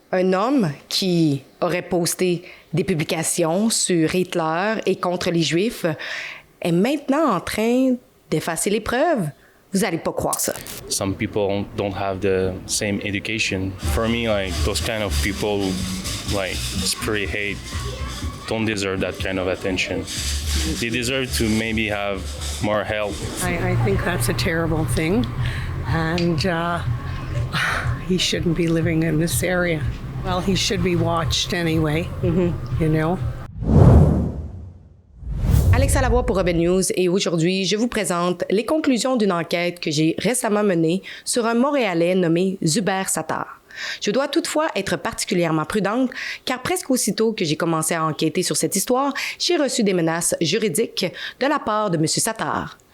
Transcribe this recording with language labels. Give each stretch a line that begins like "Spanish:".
French: Un homme qui aurait posté des publications sur Hitler et contre les Juifs est maintenant en train d'effacer les preuves. Vous n'allez pas croire ça.
English: Some people don't have the same education. For me, like those kind of people who like spray hate don't deserve that kind of attention. They deserve to maybe have more help. I think that's a terrible thing, and he shouldn't be living in this area. Well, he should be watched anyway, you know.
French: Alexa Lavoie pour Urban News et aujourd'hui, je vous présente les conclusions d'une enquête que j'ai récemment menée sur un Montréalais nommé Zuber Sattar. Je dois toutefois être particulièrement prudente car presque aussitôt que j'ai commencé à enquêter sur cette histoire, j'ai reçu des menaces juridiques de la part de M. Sattar.